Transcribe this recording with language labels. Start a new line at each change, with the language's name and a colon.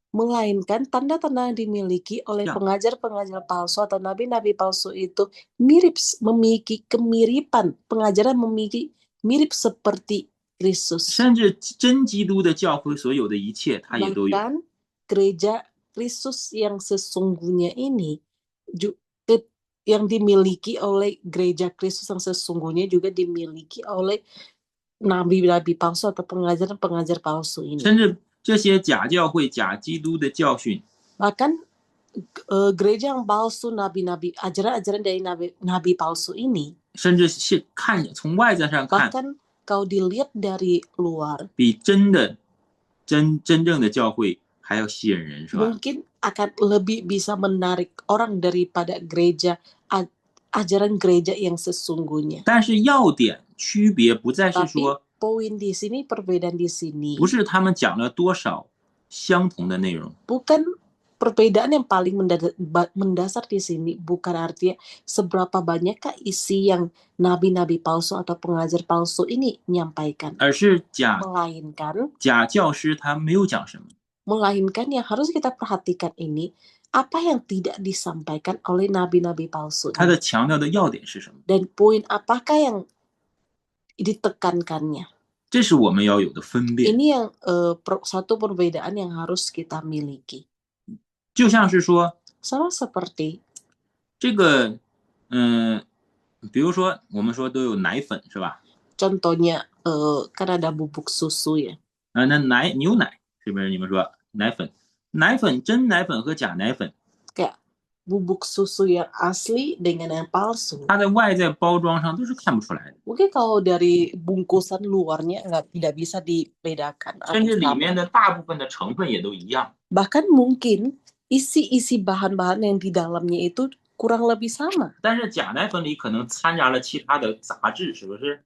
Indonesian: melainkan tanda-tanda yang dimiliki oleh Ya. pengajar-pengajar palsu atau nabi-nabi palsu itu memiliki kemiripan, pengajaran memiliki mirip seperti Kristus.
Chinese: 甚至真基督的教会所有的一切，它也都有。
Indonesian: Bahkan gereja Kristus yang sesungguhnya ini yang dimiliki oleh gereja Kristus yang sesungguhnya juga dimiliki oleh nabi-nabi palsu atau pengajar-pengajar palsu ini.
Chinese: 甚至这些假教会、假基督的教训，
Indonesian: Bahkan gereja yang palsu, nabi-nabi, ajaran-ajaran dari nabi palsu ini,
Chinese: 甚至是从外在上看，
Indonesian: bahkan kau dilihat dari luar,
Chinese: 比真正的教会还要吸引人，是吧？
Indonesian: mungkin akan lebih bisa menarik orang daripada gereja, ajaran gereja yang sesungguhnya.
Chinese: 但是要点区别不再是
Indonesian: Tapi
Chinese: 说，
Indonesian: poin di sini, perbedaan di sini,
Chinese: 不是他们讲了多少相同的内容，
Indonesian: bukan perbedaan yang paling mendasar di sini, bukan artinya seberapa banyakkah isi yang nabi-nabi palsu atau pengajar palsu ini menyampaikan,
Chinese: 而是假
Indonesian: melainkan
Chinese: 教师他没有讲什么，
Indonesian: yang harus kita perhatikan ini, apa yang tidak disampaikan oleh nabi-nabi palsu
Chinese: 他的强调的要点是什么？
Indonesian: dan poin apakah yang ditekankannya.
Chinese: 这是我们要有的分辨。
Indonesian: Ini yang satu perbedaan yang harus kita miliki.
Chinese: 就像是说，
Indonesian: Sama seperti
Chinese: 这个，比如说我们说都有奶粉是吧？
Indonesian: contohnya kan ada bubuk susu ya.
Chinese: 那牛奶是不是？你们说奶粉，真奶粉和假奶粉，
Indonesian: Kayak bubuk susu yang asli dengan yang palsu.
Chinese: 它的外在包装上都是看不出来的，
Indonesian: Mungkin kalau dari bungkusan luarnya tidak bisa dibedakan.
Chinese: 甚至
Indonesian: atau
Chinese: 里
Indonesian: sama.
Chinese: 面的大部分的成分也都一样。
Indonesian: Bahkan mungkin isi bahan-bahan yang di dalamnya itu kurang lebih sama.
Chinese: 但是假奶粉里可能掺杂了其他的杂质，是不是？